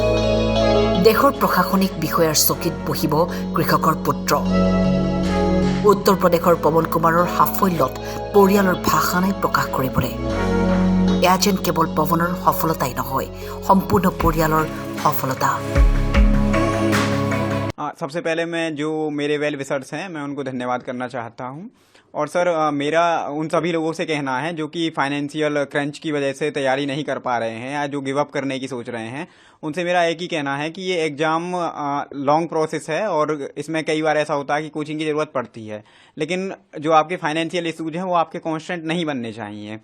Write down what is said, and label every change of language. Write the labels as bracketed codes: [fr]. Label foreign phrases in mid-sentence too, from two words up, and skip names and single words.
[as] দেশৰ প্ৰশাসনিক বিষয়াৰ চকীত বহিব কৃষকৰ পুত্ৰ। উত্তৰ প্ৰদেশৰ পৱন কুমাৰৰ সাফল্যত পৰিয়ালৰ ভাষা নাই প্ৰকাশ কৰিবলৈ। এয়া যেন কেৱল পৱনৰ সফলতাই নহয়, সম্পূৰ্ণ পৰিয়ালৰ সফলতা। [hi] सबसे पहले मैं जो मेरे [en] well wishers [hi] हैं मैं उनको धन्यवाद करना चाहता हूं। और सर मेरा उन सभी लोगों से कहना है जो कि [en] financial crunch [hi] की वजह से तैयारी नहीं कर पा रहे हैं या जो [en] give up [hi] करने की सोच रहे हैं, उनसे मेरा एक ही कहना है कि ये एग्ज़ाम [en] long process [hi] है और इसमें कई बार ऐसा होता है कि कोचिंग की ज़रूरत पड़ती है, लेकिन जो आपके [en] financial issues [hi] हैं वो आपके कॉन्स्टेंट नहीं बनने चाहिए।